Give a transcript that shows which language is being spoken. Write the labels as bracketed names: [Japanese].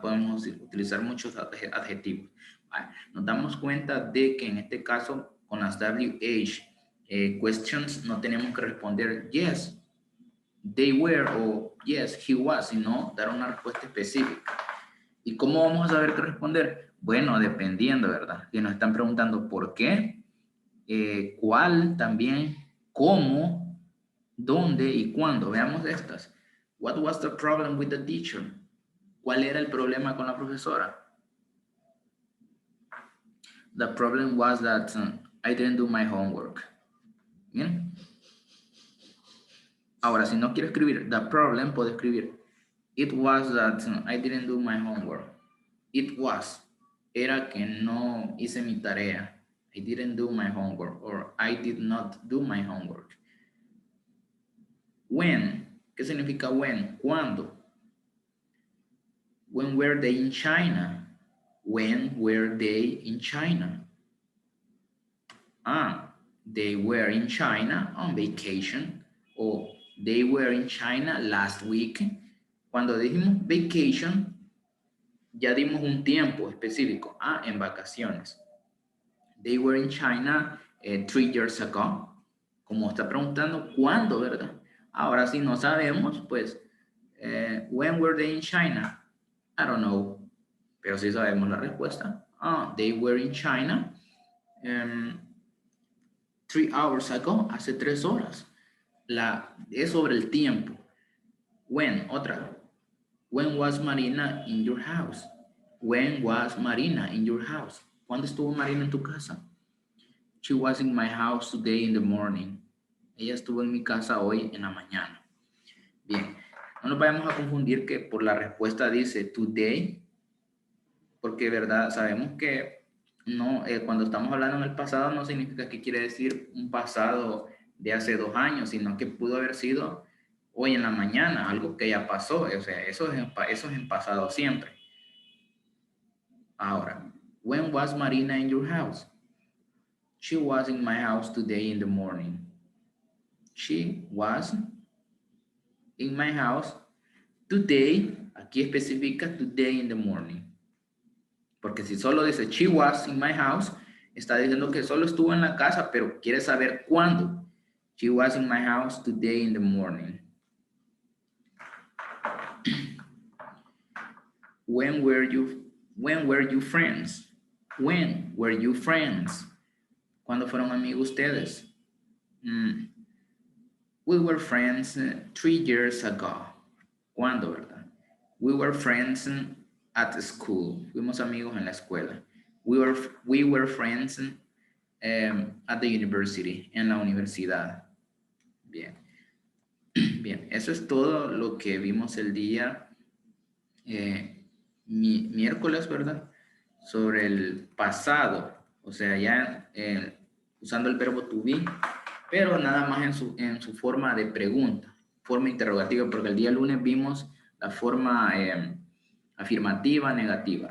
[Spanish] Podemos utilizar muchos adjetivos. Nos damos cuenta de que en este caso, con las WH questions, no tenemos que responder [English] yes, they were [Spanish] o [English] yes, he was, [Spanish] sino dar una respuesta específica. ¿Y cómo vamos a saber qué responder? Bueno, dependiendo, ¿verdad? Si nos están preguntando por qué, cuál también, cómo, dónde y cuándo. Veamos estas. [English] What was the problem with the teacher? [Spanish] ¿Cuál era el problema con la profesora? [English] The problem was that I didn't do my homework. [Spanish] Bien. Ahora, si no quiero escribir [English] the problem, [Spanish] puedo escribir [English] it was that I didn't do my homework. It was. [Spanish] Era que no hice mi tarea. [English] I didn't do my homework or I did not do my homework. When. [Spanish] ¿Qué significa when? ¿Cuándo? [English] When were they in China? When were they in China? They were in China on vacation. O they were in China last week. [Spanish] Cuando dijimos vacation, ya dimos un tiempo específico. En vacaciones. [English] They were in China 3 years ago. [Spanish] Como está preguntando, ¿cuándo, verdad? Ahora, si no sabemos, pues, [English] when were they in China? I don't know. [Spanish] Pero sí sabemos la respuesta. [English] They were in China 3 hours ago. [Spanish] Hace 3 horas. Es sobre el tiempo. [English] When, otra. When was Marina in your house? When was Marina in your house? [Spanish] ¿Cuándo estuvo Marina en tu casa? [English] She was in my house today in the morning. [Spanish] Ella estuvo en mi casa hoy en la mañana. Bien. No nos vayamos a confundir que por la respuesta dice today, porque, ¿verdad? Sabemos que no, cuando estamos hablando en el pasado no significa que quiere decir un pasado de hace 2 años, sino que pudo haber sido hoy en la mañana, algo que ya pasó. O sea, eso es en pasado siempre. [English] Ahora, when was Marina in your house? She was in my house today in the morning. She was in my house today. [Spanish] Aquí especifica today in the morning. Porque si solo dice [English] she was in my house, [Spanish] está diciendo que solo estuvo en la casa, pero quiere saber cuándo. [English] She was in my house today in the morning. When were you friends? When were you friends? [Spanish] ¿Cuándo fueron amigos ustedes? [English] We were friends 3 years ago. [Spanish] ¿Cuándo, verdad? [English] We were friends at school. [Spanish] Fuimos amigos en la escuela. [English] We were friends at the university. [Spanish] En la universidad. Bien. Bien, eso es todo lo que vimos el día miércoles, ¿verdad? Sobre el pasado. O sea, ya usando el verbo to be, pero nada más en su forma de pregunta, forma interrogativa, porque el día lunes vimos la forma afirmativa, negativa.